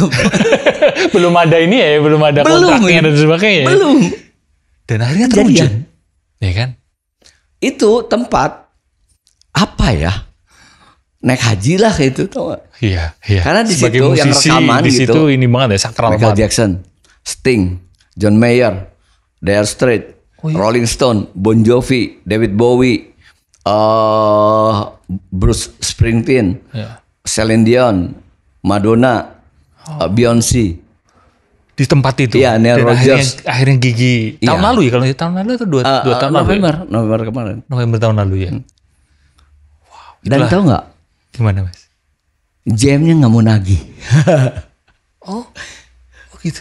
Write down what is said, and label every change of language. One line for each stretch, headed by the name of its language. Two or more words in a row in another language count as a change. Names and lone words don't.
Indonesian: Belum ada ini ya, belum ada kontraknya dan sebagainya. Belum. Dan akhirnya terwujud. Ya kan? Itu tempat apa ya? Naik haji lah itu, tau gak? Iya. Karena di situ musisi, yang rekaman di gitu. Di situ ini banget ya, sakral Michael Jackson, Sting, John Mayer, Dire Straits, Rolling Stone, Bon Jovi, David Bowie, Bruce Springsteen, Celine Dion, Madonna, Beyonce. Di tempat itu. Iya, Neil Rogers. Akhirnya gigi. Tahun lalu ya, kalau tahun lalu itu 2 tahun lalu. November kemarin. November tahun lalu ya. Wow. Dan tahu nggak? Gimana Mas? Jamnya nggak mau nagih. Oh gitu.